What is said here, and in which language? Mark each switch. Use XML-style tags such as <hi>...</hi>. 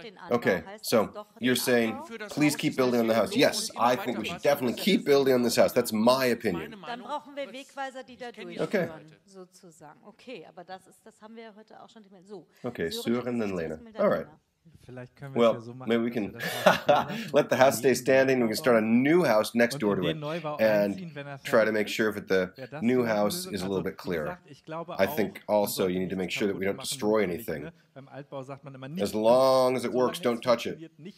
<en>Okay, so you're saying, please keep building on the house. Yes, I think we should definitely keep building on this house. That's my opinion.</en> <de>Dann brauchen wir Wegweiser, die da durchführen, sozusagen. Okay, aber das haben wir ja heute auch schon. So.</de> <en>Okay, Sören and Lena. All right. Well, maybe we can let the house stay standing. We can start a new house next door to it and try to make sure that the new house is a little bit clearer. I think also you need to make sure that we don't destroy anything. As long as it works, don't touch it.</en>